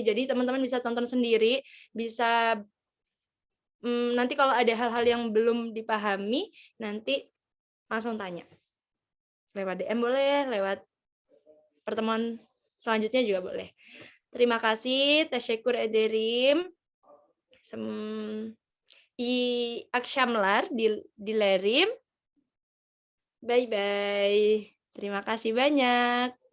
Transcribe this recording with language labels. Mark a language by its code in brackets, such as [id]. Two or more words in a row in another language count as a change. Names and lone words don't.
[id] Jadi teman-teman bisa tonton sendiri, bisa nanti kalau ada hal-hal yang belum dipahami, nanti langsung tanya. Lewat DM boleh, lewat pertemuan selanjutnya juga boleh. Terima kasih, [tr] teşekkür ederim. İyi akşamlar dilerim. [en] Bye-bye. [id] Terima kasih banyak.